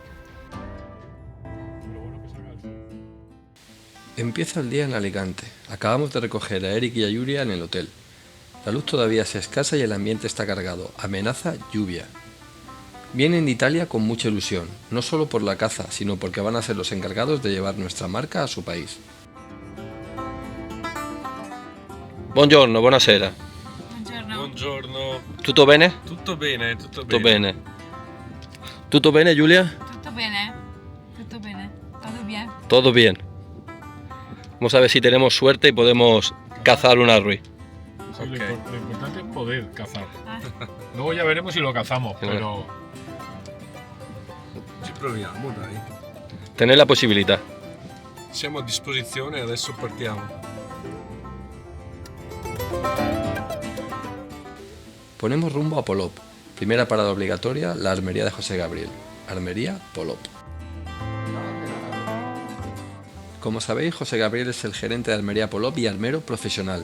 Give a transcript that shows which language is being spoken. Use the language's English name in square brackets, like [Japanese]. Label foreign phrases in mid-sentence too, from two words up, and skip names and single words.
[Spanish] Empieza el día en Alicante. Acabamos de recoger a Eric y a Julia en el hotel. La luz todavía es escasa y el ambiente está cargado. Amenaza lluvia. Vienen de Italia con mucha ilusión, no solo por la caza, sino porque van a ser los encargados de llevar nuestra marca a su país. [Italian] Buongiorno, buonasera. Buongiorno. Tutto bene? Tutto bene, tutto Tutto bene. bene. Tutto bene, Julia? Tutto bene, tutto bene, [Spanish] todo bien. Todo bien. Vamos a ver si tenemos suerte y podemos cazar un Arwi. Sí, lo importante es poder cazar. Luego ya veremos si lo cazamos, pero... [Italian] Ci proviamo, dai. [Spanish] Tener la posibilidad. [Italian] Siamo a disposizione e adesso partiamo. [Spanish] Ponemos rumbo a Polop. Primera parada obligatoria, la armería de José Gabriel. Armería Polop. Como sabéis, José Gabriel es el gerente de Armería Polop y armero profesional.